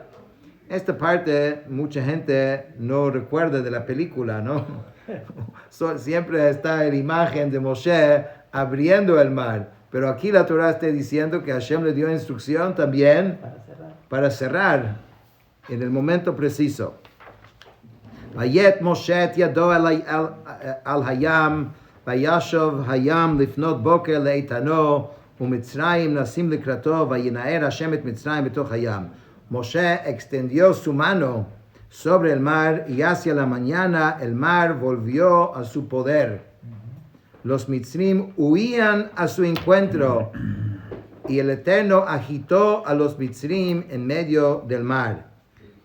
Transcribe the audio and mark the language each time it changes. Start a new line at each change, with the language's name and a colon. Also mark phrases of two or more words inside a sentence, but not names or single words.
Spanish: Esta parte mucha gente no recuerda de la película, ¿no? Siempre está la imagen de Moshe abriendo el mar, pero aquí la Torah está diciendo que Hashem le dio instrucción también para cerrar en el momento preciso.
Hebrew: ויט משה את ידו על הים וישב הים לפנות בקר לאיתנו ומצרים נסים לקראתו וינער השם את מצרים בתוך הים.
Spanish: Moshe extendió su mano sobre el mar y hacia la mañana el mar volvió a su poder. Los Mitzrim huían a su encuentro y el Eterno agitó a los Mitzrim en medio del mar.